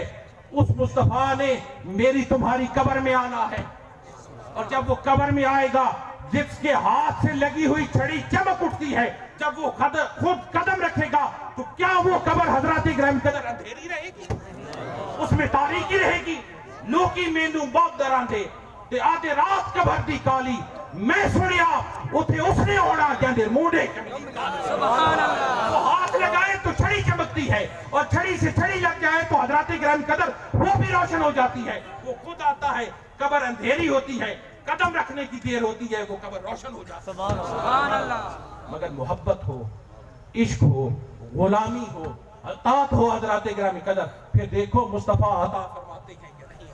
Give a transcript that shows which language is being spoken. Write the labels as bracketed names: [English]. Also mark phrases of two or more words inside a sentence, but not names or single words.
[Urdu] اس مصطفیٰ نے میری تمہاری قبر میں آنا ہے، اور جب وہ قبر میں آئے گا جس کے ہاتھ سے لگی ہوئی چھڑی چمک اٹھتی ہے، جب وہ خود قدم رکھے گا تو کیا وہ قبر حضرات گرامی قدر اندھیری رہے گی؟ اس میں تاریکی رہے گی؟ [Punjabi] لوکی مینو باپ دراندے تے آدھے رات قبر دی کالی، میں سنیا اتھے اس نے ہونا کہندے موڑے کملی۔ [Urdu] وہ ہاتھ لگائے تو چھڑی چمکتی ہوتی ہے اور چھڑی سے چھڑی لگ جائے تو حضرات گرامی قدر وہ بھی روشن ہو جاتی ہے. وہ خود آتا ہے, قبر اندھیری ہوتی ہے, قدم رکھنے کی دیر ہوتی ہے, وہ قبر روشن ہو جاتی ہے. [Arabic] سبحان اللہ. [Urdu] مگر محبت ہو, عشق ہو, غلامی ہو, اطاعت ہو حضرات گرامی قدر, پھر دیکھو مصطفیٰ عطا فرماتے ہیں کہ نہیں.